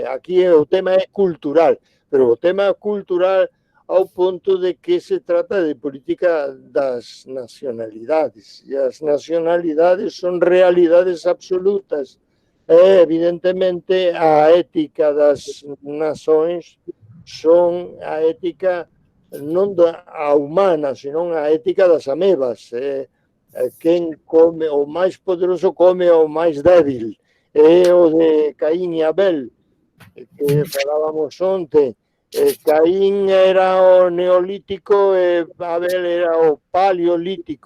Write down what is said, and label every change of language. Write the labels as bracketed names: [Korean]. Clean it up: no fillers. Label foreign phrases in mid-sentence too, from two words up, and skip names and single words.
[Portuguese] Aqui o tema é cultural, pero o tema é cultural ao ponto de que se trata de política das nacionalidades, e as nacionalidades são realidades absolutas. [Galician] Evidentemente, a ética das nações son a ética non a humana, senón a ética das amebas. Quen come, o máis poderoso come o máis débil. É o de Caín e Abel, que falábamos onte. Caín era o neolítico e Abel era o paleolítico.